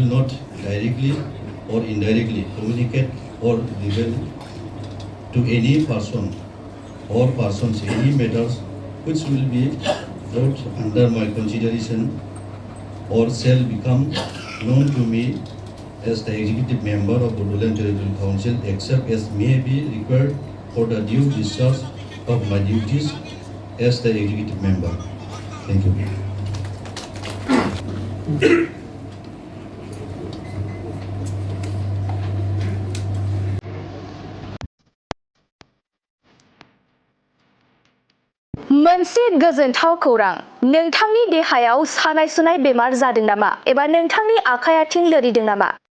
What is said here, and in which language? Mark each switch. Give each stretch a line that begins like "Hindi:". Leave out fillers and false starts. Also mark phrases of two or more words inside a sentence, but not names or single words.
English: not directly or indirectly communicate or reveal to any person or persons any matters which will be brought under my consideration or shall become known to me as the executive member of Bodoland Territorial Council, except as may be required for the due discharge of my duties as the executive member. Thank you.
Bodo: मोनसे गोजोनथाव खौरां नोंथांनि देहायाव सानाय सुनाय बेमार जादों नामा एबा नोंथांनि आखाइ आथिं लोरिदों नामा